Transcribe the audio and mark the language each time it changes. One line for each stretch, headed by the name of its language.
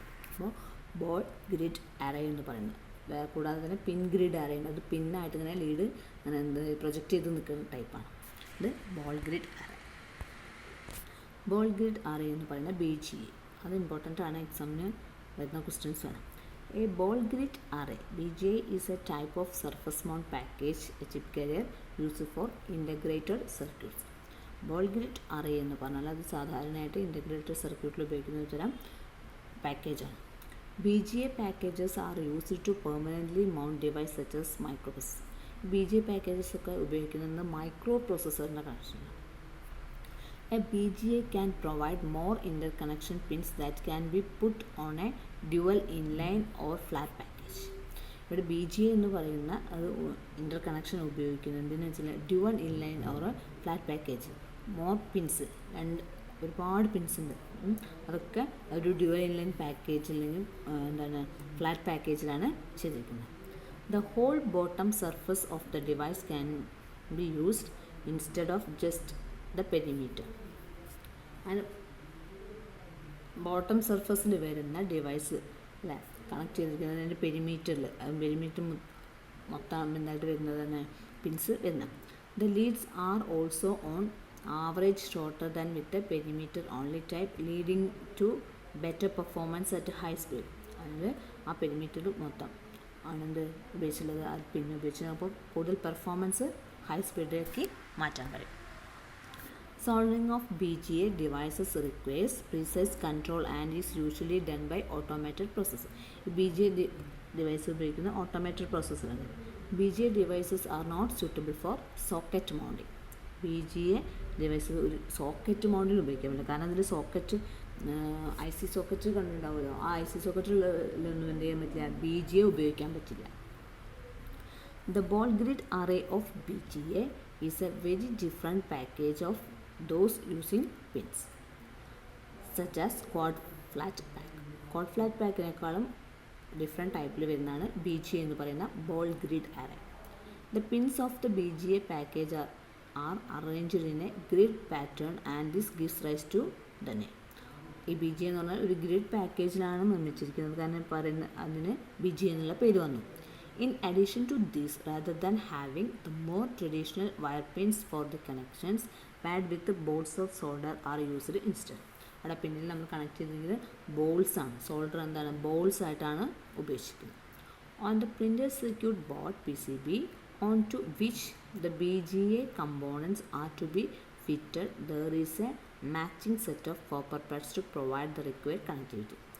Malayalam: അപ്പോൾ ball grid array എന്ന് പറയുന്നത്. കൂടാതെ തന്നെ പിൻ ഗ്രിഡ് അറേ ഉണ്ട്, അത് പിന്നായിട്ട് ഇങ്ങനെ ലീഡ് അങ്ങനെ പ്രൊജക്റ്റ് ചെയ്ത് നിൽക്കുന്ന ടൈപ്പാണ്. ഇത് ball grid array. Ball grid array എന്ന് പറയുന്ന BGA, അത് ഇമ്പോർട്ടൻ്റ് ആണ്, എക്സാമിന് വരുന്ന ക്വസ്റ്റ്യൻസ് ആണ്.
English: A ball grid array BGA is a type of surface mount package, a chip carrier used for integrated circuits.
Malayalam: Ball grid array എന്ന് പറഞ്ഞാൽ അത് സാധാരണയായിട്ട് ഇൻ്റഗ്രേറ്റഡ് സർക്യൂട്ടിൽ ഉപയോഗിക്കുന്ന ഒരു തരം പാക്കേജാണ്.
English: BGA packages are used to permanently mount devices such as microprocessor.
Malayalam: BGA packages ഒക്കെ ഉപയോഗിക്കുന്നത് മൈക്രോ പ്രോസസ്സറിൻ്റെ കണക്ഷനാണ്.
English: A BGA can provide more interconnection pins that can be put on a dual inline or flat package.
Malayalam: ഇവിടെ BGA എന്ന് പറയുന്ന അത് ഇൻ്റർകണക്ഷൻ ഉപയോഗിക്കുന്നത് എന്തിനാണെന്ന് വെച്ചാൽ dual inline or flat package. More pins, ഒരുപാട് പിൻസ് ഉണ്ട്. അതൊക്കെ ഒരു ഡ്യുവൽ ഇൻലൈൻ പാക്കേജ് അല്ലെങ്കിൽ എന്താണ് ഫ്ലാറ്റ് പാക്കേജിലാണ് ചെയ്തിരിക്കുന്നത്.
English: The whole bottom surface of the device can be used instead of just the perimeter.
Malayalam: And bottom സർഫസിൽ വരുന്ന ഡിവൈസ് അല്ലേ കണക്ട് ചെയ്തിരിക്കുന്നതിൻ്റെ പെരിമീറ്റർ മൊത്തം എന്തായിട്ട് വരുന്നത് തന്നെ പിൻസ് വരുന്നത്.
English: The leads are also on average shorter than with a perimeter only type leading to better performance at high speed.
Malayalam: അതായത് ആ പെരിമീറ്റർ മൊത്തം ആണെന്ത് ഉപയോഗിച്ചുള്ളത്, അത് പിന്നെ ഉപയോഗിച്ചത് അപ്പോൾ കൂടുതൽ പെർഫോമൻസ് ഹൈ സ്പീഡിലേക്ക് മാറ്റാൻ കഴിയും.
English: Soldering of BGA devices requires precise control and is usually done by automated processor.
Malayalam: BGA device ഉപയോഗിക്കുന്ന automated പ്രോസസ്സറാണ്.
English: BGA devices are not suitable for socket mounting.
Malayalam: BGA device ഒരു സോക്കറ്റ് മൗണ്ടിൽ ഉപയോഗിക്കാൻ പറ്റില്ല. കാരണം അതിൽ സോക്കറ്റ് IC സോക്കറ്റ് കണ്ടിട്ടുണ്ടാവുമല്ലോ, ആ IC സോക്കറ്റിലൊന്നും എന്ത് ചെയ്യാൻ പറ്റില്ല, BGA ഉപയോഗിക്കാൻ പറ്റില്ല.
English: The ball grid array of BGA is a very different package of those using pins such as quad flat pack.
Malayalam: Quad flat packനേക്കാളും different ടൈപ്പിൽ വരുന്നതാണ് BGA എന്ന് പറയുന്ന ball grid array.
English: The pins of the BGA package are arranged in a grid pattern and this gives rise to the name.
Malayalam: ഈ BGA എന്ന് പറഞ്ഞാൽ ഒരു grid പാക്കേജിലാണ് നിർമ്മിച്ചിരിക്കുന്നത്, കാരണം പറയുന്ന അതിന് BGA എന്നുള്ള പേര് വന്നു.
English: In addition to this, rather than having the more traditional wire pins for the connections, pad with bolts of solder are used instead.
Malayalam: അവിടെ പിന്നിൽ നമ്മൾ കണക്ട് ചെയ്തിരിക്കുന്നത് ബോൾസ് ആണ്. സോൾഡർ എന്താണ് ബോൾസ് ആയിട്ടാണ് ഉപയോഗിച്ചിരിക്കുന്നത്.
English: On the printed circuit board PCB onto which the BGA components are to be fitted, there is a matching set of copper pads to provide the required connectivity.